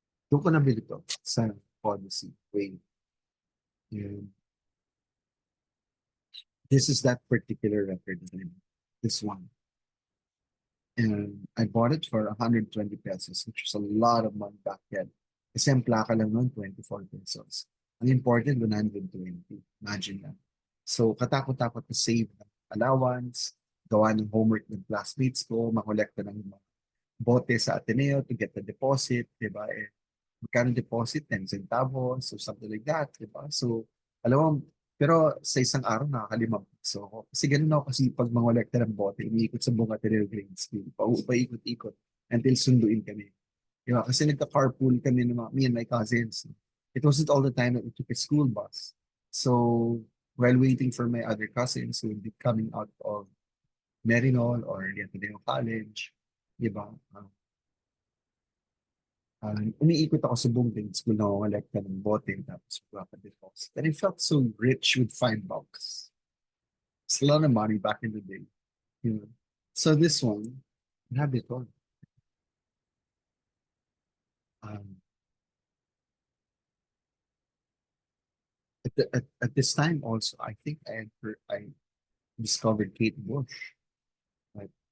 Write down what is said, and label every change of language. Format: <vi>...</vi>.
<tl>Doon ko nabili to sa Odyssey.</tl> <en>Wait. And this is that particular record. This one. And I bought it for 120 pesos, which was a lot of money back then.</en> <tl>Kasi ang plaka lang noon, 24 pesos.</tl> <en>Ang important, 120. Imagine that.</en> <tl>So, katakot-takot na save ng allowance, gawa ng homework ng classmates ko, makolekta ng mga bote sa Ateneo</tl> <en>to get the deposit,</en> <tl>di ba? Eh, magkano deposit? 10 centavos</tl> <en>or something like that,</en> <tl>di ba? So, alam mo, pero sa isang araw, nakakalimang piso ako. Kasi ganun ako kasi pag mangolekta ng bote, umiikot sa buong Ateneo grade school, paikot-ikot until sunduin kami. Di ba? Kasi nagka-carpool kami ng</tl> <en>me and my cousins. It wasn't all the time that we took a school bus. So, while waiting for my other cousins who would be coming out of Merinol or the Ateneo College, di ba?</en> <tl>Umiikot ako sa buong grade school na kolekta ng bote tapos deposit.</tl> <en>And it felt so rich with $5. It's a lot of money back in the day. You know? So this one,</en> <tl>grabe ito.</tl> <en>Um, at this time also, I think I discovered Kate Bush. Right?</en>